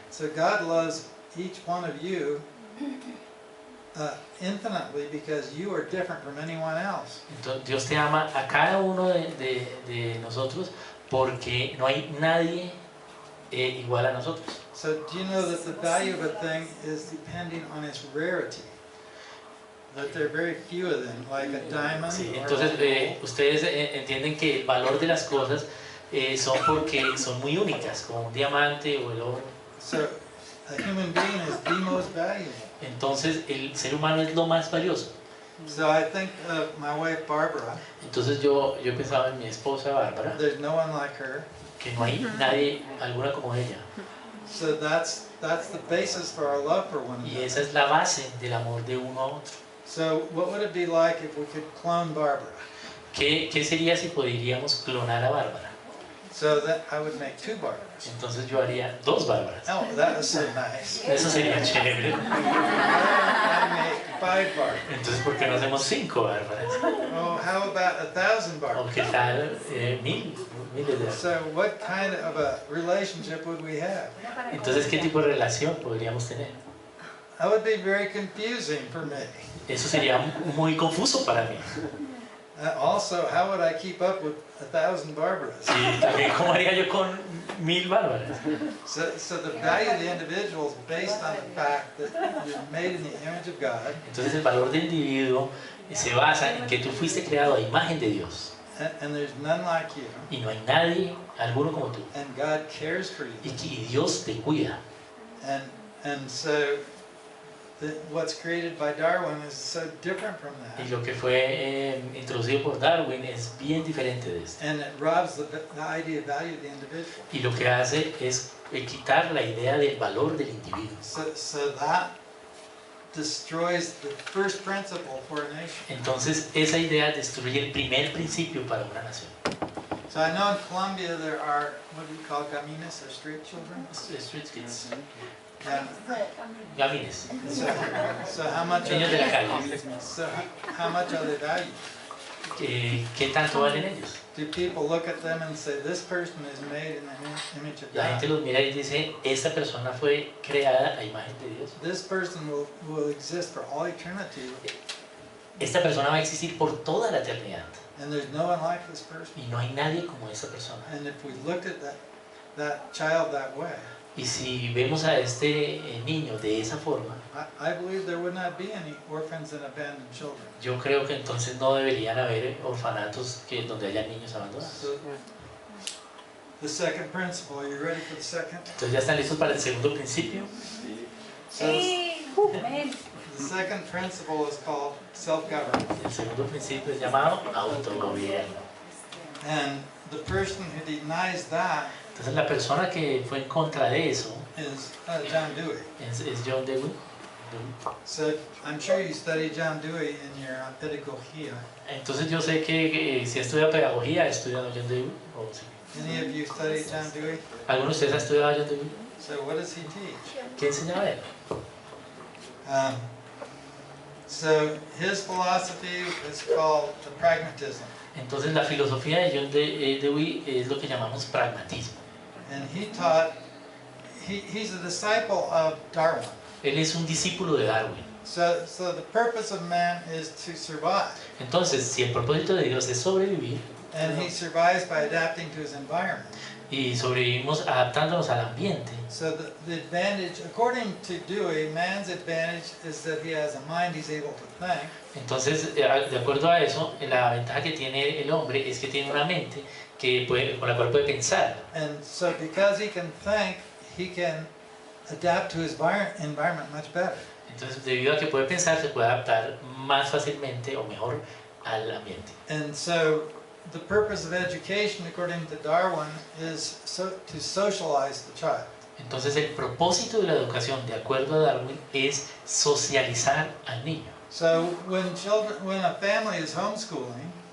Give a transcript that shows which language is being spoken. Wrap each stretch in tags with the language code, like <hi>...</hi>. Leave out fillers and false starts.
<en>So God loves each one of you infinitely because you are different from anyone else.</en> <es>Entonces, Dios te ama a cada uno de nosotros porque no hay nadie igual a nosotros.</es> <en>So do you know that the value of a thing is depending on its rarity? That there are very few of them, like a diamond</en> <es>Sí,</es> <en>or</en> <es>entonces</es> <en>a gold.</en> <es>ustedes entienden que el valor de las cosas son porque son muy únicas, como un diamante o el oro.</es> <en>So a human being is the most valuable.</en> <es>Entonces el ser humano es lo más valioso.</es> <en>So I think of my wife Barbara.</en> <es>Entonces yo pensaba en mi esposa Bárbara,</es> <en>There's no one like her.</en> <es>que no hay nadie alguna como ella.</es> <en>So that's the basis for our love for one</en> <es>Y</es> <en>another.</en> <es>esa es la base del amor de uno a otro.</es> <en>So what would it be like if we could clone Barbara?</en> <es>¿Qué sería si podríamos clonar a Bárbara?</es> <en>So that I would make two Barbaras.</en> <es>Entonces yo haría dos Bárbaras.</es> <en>Oh, that was so nice.</en> <es>Eso sería chévere.</es> <en>I make five Barbaras.</en> <es>Entonces, ¿por qué no hacemos 5 Bárbaras?</es> <en>Oh, how about 1,000</en> <es>¿O</es> <en>Barbaras?</en> <es>qué tal miles de</es> <en>So what kind of a relationship would we have?</en> <es>Entonces, ¿qué tipo de relación podríamos tener?</es> <en>That would be very confusing for me.</en> <es>Eso sería muy confuso para mí.</es> <en>Also, how would I keep up with 1,000 Barbaras?</en> <es>Sí, también, ¿cómo haría yo con 1000 Bárbaras?</es> <en>So the value of the individual is based on the fact that you're made in the image of God,</en> <es>Entonces, el valor del individuo se basa en que tú fuiste creado a imagen de Dios.</es> <en>and there's none like you,</en> <es>Y no hay nadie, alguno como tú.</es> <en>and God cares for</en> <es>Y</es> <en>you.</en> <es>que Dios te cuida.</es> <en>And so what's created by Darwin is so different from</en> <es>Y</es> <en>that.</en> <es>lo que fue introducido por Darwin es bien diferente de esto.</es> <en>And it robs the idea of value of the individual.</en> <es>Y lo que hace es quitar la idea del valor del individuo.</es> <en>So that destroys the first principle for a nation.</en> <es>Entonces esa idea destruye el primer principio para una nación.</es> <en>So I know in Colombia there are, what do you call gamines, or street children? Street kids. Yeah.</en> <es>Gamines.</es> <en>So how much are</en> <es>Niños de la</es> <en>they,</en> <es>calle.</es> <en>so how much are they valued?</en> <es>¿Qué tanto valen ellos?</es> <en>Do people look at them and say, this person is made in the image of</en> <es>La gente</es> <en>God?</en> <es>los mira y dice, esta persona fue creada a imagen de Dios.</es> <en>This person will exist for all eternity,</en> <es>Esta persona va a existir por toda la eternidad.</es> <en>and there's no one like this person.</en> <es>Y no hay nadie como esa persona.</es> <en>And if we looked at that child that way,</en> <es>Y si vemos a este niño de esa forma,</es> <en>I believe there would not be any orphans and abandoned children.</en> <es>yo creo que entonces no deberían haber orfanatos donde haya niños abandonados.</es> <en>So, the second principle, are you ready for the second?</en> <es>Entonces, ¿ya están listos para el segundo principio?</es> <en>So the second principle is called self-government.</en> <es>El segundo principio es llamado autogobierno.</es> <en>And the person who denies that</en> <es>Entonces, la persona que fue en contra de eso</es> <en>is John Dewey.</en> <es>es John Dewey.</es> <en>So I'm sure you study John Dewey in your pedagogía.</en> <es>Entonces yo sé que si estudia pedagogía, he estudiado John Dewey. O sí.</es> <en>Any of you study John Dewey?</en> <es>¿Alguno de ustedes ha estudiado John Dewey?</es> <en>So what does he teach?</en> <es>¿Qué enseñaba él?</es> <en>So his philosophy is called the pragmatism.</en> <es>Entonces la filosofía de John Dewey es lo que llamamos pragmatismo.</es> <en>And he taught, he's a disciple of Darwin.</en> <es>Él es un discípulo de Darwin.</es> <en>So the purpose of man is to survive.</en> <es>Entonces, si el propósito de Dios es sobrevivir,</es> <en>And he survives by adapting to his environment.</en> <es>y sobrevivimos adaptándonos al ambiente.</es> <en>So the advantage, according to Dewey, man's advantage is that he has a mind he's able to think.</en> <es>Entonces, de acuerdo a eso, la ventaja que tiene el hombre es que tiene una mente con la cual puede pensar.</es> <en>And so because he can think, he can adapt to his environment much better.</en> <es>Entonces, debido a que puede pensar, se puede adaptar más fácilmente o mejor al ambiente.</es> <en>And so the purpose of education, according to Darwin, is to socialize the child.</en> <es>Entonces, el propósito de la educación, de acuerdo a Darwin, es socializar al niño.</es> <en>So when a family is homeschooling,</en>